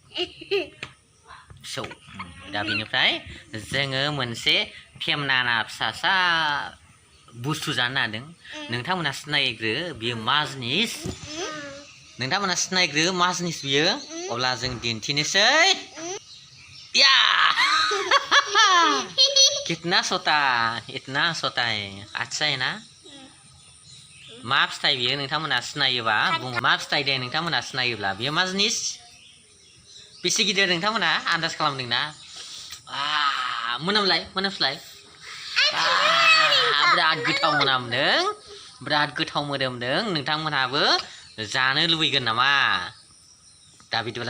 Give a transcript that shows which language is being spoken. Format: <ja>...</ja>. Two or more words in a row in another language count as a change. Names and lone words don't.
<brx>दा बेनिफ्राय जोङो मोनसे फेमनाना फिसासा बुस्थु जानो नागिरदों नोंथांमोना सिनायग्रो बियो मा जिनिस नोंथांमोना सिनायग्रो मा जिनिस बियो अब्ला जों दिन्थिनोसै या</brx> <hi>कितना सोता इतना सोता है अच्छा है ना</hi> <brx>मा फिथाइ बियो नोंथांमोना सिनायोबा बुङो मा फिथाइ दे नोंथांमोना सिनायोब्ला बियो मा जिनिस बेसे गिदिर नोंथांमोना आन्दाज खालामदोंना मोनामस्लाय बिराद गोथाव मोदोमदों नोंथांमोनहाबो जानो लुबैगोन नामा दा बिदिब्ला</brx>